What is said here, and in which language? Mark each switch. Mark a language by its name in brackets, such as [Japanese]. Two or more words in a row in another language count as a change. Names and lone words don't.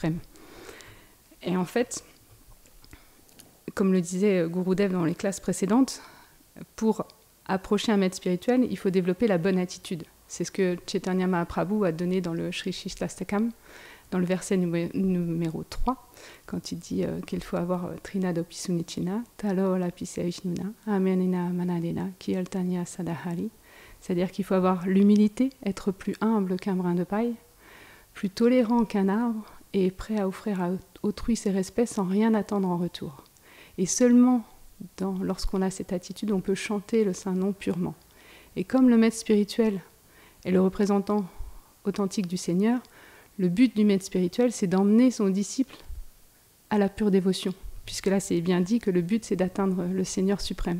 [French] » Et en fait, comme le disait Gurudev dans les classes précédentes, pour approcher un maître spirituel, il faut développer la bonne attitude. C'est ce que Chaitanya Mahaprabhu a donné dans le Sri Shishtastakam, dans le verset numéro 3, quand il dit qu'il faut avoir [Sanskrit] Trinadopi Sunichina, Talo Lapise Vishnuna, Amenina Manadena, Kirtanya Sadahari. [French] C'est-à-dire qu'il faut avoir l'humilité, être plus humble qu'un brin de paille, plus tolérant qu'un arbre, et prêt à offrir à autrui ses respects sans rien attendre en retour. Et seulement lorsqu'on a cette attitude, on peut chanter le Saint-Nom purement. Et comme le maître spirituel est le représentant authentique du Seigneur, le but du maître spirituel, c'est d'emmener son disciple à la pure dévotion, puisque là, c'est bien dit que le but, c'est d'atteindre le Seigneur suprême.